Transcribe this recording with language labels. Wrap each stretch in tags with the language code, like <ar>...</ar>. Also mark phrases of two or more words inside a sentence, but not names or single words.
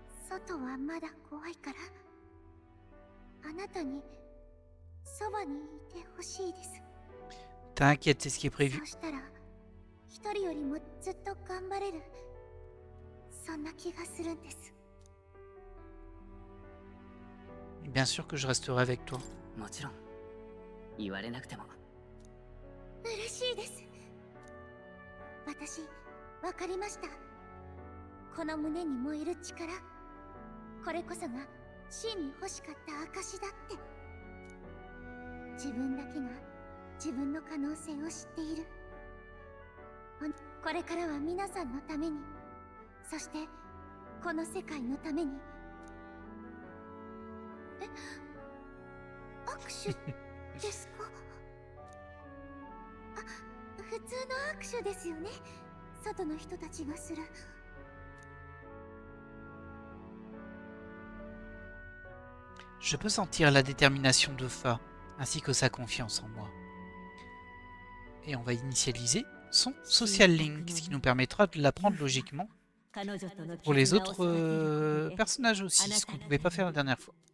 <ja>外はまだ怖いからあなたにそばにいてほしいです。</ja> <fr>T'inquiète, c'est ce qui est prévu.</fr> <ja>そうしたら一人よりもずっと頑張れる、そんな気がするんです。</ja> <fr>Bien sûr que je resterai avec toi.</fr> <ja>もちろん言われなくても。嬉しいです。私わかりました。この胸に燃える力、これこそが真に欲しかった証だって。自分だけが自分の可能性を知っている。これからは皆さんのために、そしてこの世界のために。え、握手ですか？あ、普通の握手ですよね。外の人たちがする。</ja> <fr>Je peux sentir la détermination de Fa, ainsi que sa confiance en moi. Et on va initialiser son</fr> <en>social link,</en> <fr>ce qui nous permettra de l'apprendre logiquement pour les autres personnages aussi, ce qu'on ne pouvait pas faire la dernière fois.</fr>